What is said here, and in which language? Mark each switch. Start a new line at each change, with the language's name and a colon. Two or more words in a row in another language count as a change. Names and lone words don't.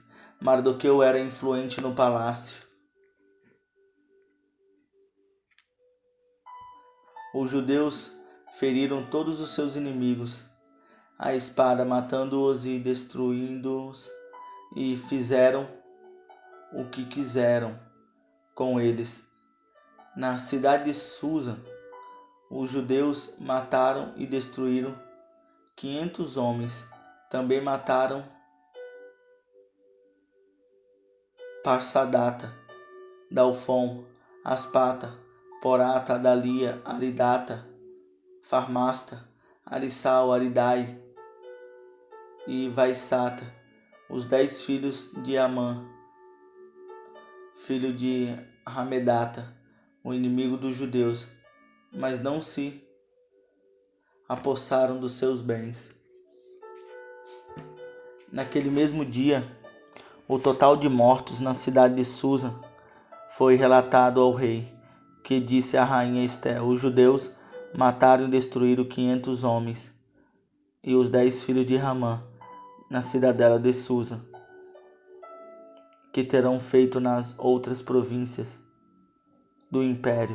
Portuguese: Mardoqueu era influente no palácio. Os judeus feriram todos os seus inimigos à espada, matando-os e destruindo-os, e fizeram o que quiseram com eles. Na cidade de Susa, os judeus mataram e destruíram 500 homens. Também mataram Parsadata, Dalfon, Aspata, Porata, Adalia, Aridata, Farmasta, Arissal, Aridai e Vaissata, os 10 filhos de Amã, filho de Hamedata, o inimigo dos judeus, mas não se apossaram dos seus bens. Naquele mesmo dia, o total de mortos na cidade de Susa foi relatado ao rei, que disse à rainha Ester: os judeus mataram e destruíram 500 homens e os 10 filhos de Ramã na cidadela de Susa, que terão feito nas outras províncias do império.